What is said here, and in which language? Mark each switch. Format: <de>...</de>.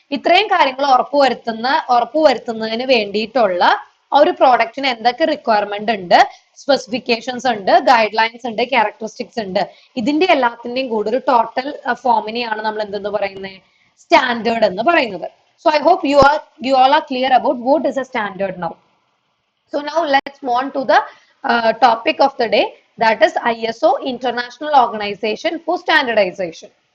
<ml>ഇത്രയും കാര്യങ്ങൾ ഉറപ്പുവരുത്തുന്നതിന് വേണ്ടിയിട്ടുള്ള ഒരു പ്രോഡക്റ്റിന് എന്തൊക്കെ റിക്വയർമെന്റ് ഉണ്ട്, സ്പെസിഫിക്കേഷൻസ് ഉണ്ട്, ഗൈഡ് ലൈൻസ് ഉണ്ട്, ക്യാരക്ടറിസ്റ്റിക്സ് ഉണ്ട്, ഇതിന്റെ എല്ലാത്തിന്റെയും കൂടെ ഒരു ടോട്ടൽ ഫോമിനെയാണ് നമ്മൾ എന്തെന്ന് പറയുന്നത്, സ്റ്റാൻഡേർഡ് എന്ന് പറയുന്നത്.</ml> <en>So I hope you all are clear about what is a standard now. So now let's move on to the topic of the day, that is ISO, international organisation for standardisation.</en>